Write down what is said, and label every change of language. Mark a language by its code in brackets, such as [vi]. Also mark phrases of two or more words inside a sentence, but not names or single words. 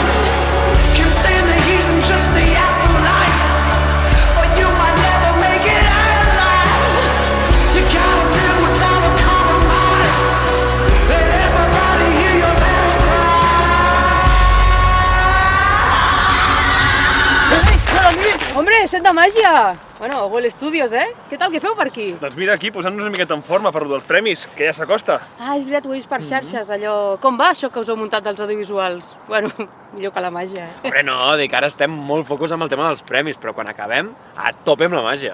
[en] Can't stand the heat and just the afterlife, or you might never make it out alive. You gotta live without a compromise. Let everybody hear your battle cry. [ca] Hombre, set de màgia! Bueno, Google Studios, Què tal, què feu per aquí? Doncs mira, aquí, posant-nos una miqueta en forma per lo dels premis, que ja s'acosta. Ah, és veritat, ho he vist per xarxes, allò... Com va això que us heu muntat dels audiovisuals? Bueno, millor que la màgia, Hombre, no, dic, ara estem molt focus amb el tema dels premis, però quan acabem, a tope amb la màgia.